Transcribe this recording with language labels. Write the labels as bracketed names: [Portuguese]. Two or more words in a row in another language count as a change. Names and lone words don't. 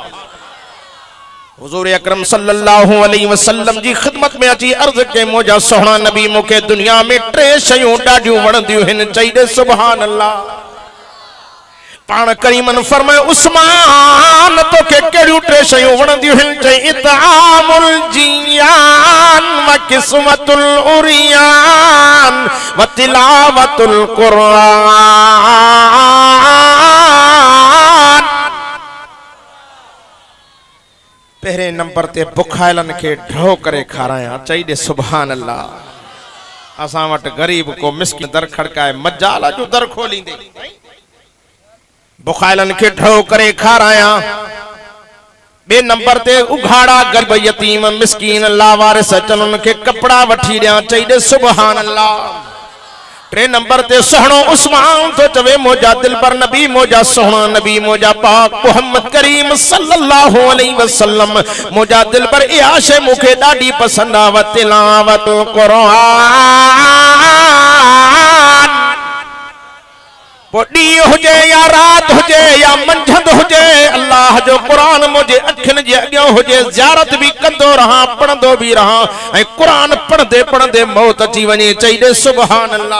[Sindhi] हुजूर अकरम [Arabic] صلى الله عليه وسلم [Sindhi] जी खिदमत में अची अर्ज के मुझा सोहना नबी मूंखे दुनिया में 3 शयूं ॾाढियूं वणंदियूं आहिनि, चई दे [Arabic] سبحان الله. [Sindhi] पाण करीमन फरमायो उस्मान तोखे कहिड़ियूं 3 शयूं वणंदियूं आहिनि? [Arabic] चई إطعام الجيعان وقسمة العريان وتلاوة القرآن. [Sindhi] पहरे नंबर ते बुखायलन के ढो करे खाराया, चई दे [Arabic] سبحان الله. [Sindhi] असां वटि गरीब को मिस्किन दर खड़काए मजाल जो दर खोलींदे, बुखायलन के ढो करे खाराया। 2 नंबर ते उघाड़ा गरीब यतीम मिस्कीन लावारिस अचन उनके कपड़ा वठी ॾियां, चई दे [Arabic] سبحان الله. [Sindhi] 3 नंबर ते सोहणो उस्मान तो चवे मोजा दिल पर नबी, मोजा सोहणा नबी, मोजा पाक मुहम्मद करीम [Arabic] صلى الله عليه وسلم, [Sindhi] मोजा दिल पर इहा शइ मूंखे ॾाढी पसंद आहे, तिलावत कुरान। पो ॾींहुं हुजे या रात हुजे या मंझंदि हुजे, अल्लाह जो कुरान मुझे अखियुनि जे अॻियां हुजे, ज़ियारत भी कंदो रहां, पढ़ंदो भी रहां, ऐं कुरान पढ़ंदे पढ़ंदे मौत अची वञे, चई दे [Arabic] سبحان الله.